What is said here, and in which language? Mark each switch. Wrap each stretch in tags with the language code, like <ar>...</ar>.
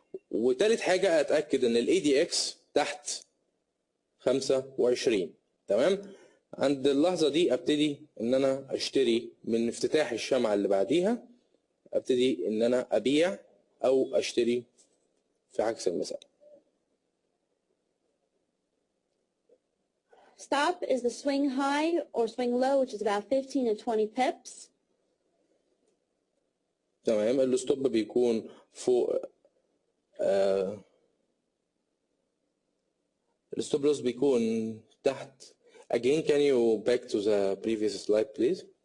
<ar>وتالت حاجه اتاكد ان الاي دي اكس تحت 25. تمام. عند اللحظه دي ابتدي ان انا اشتري من افتتاح الشمعه اللي بعديها، ابتدي ان انا ابيع او اشتري في عكس المثال.</ar> <en>Stop is the swing high or swing low, which is about 15 to 20 pips.</en> <ar>تمام. الستوب بيكون فوق الستوب لوس بيكون تحت.</ar> <en>Again, can you back to the previous slide please?</en>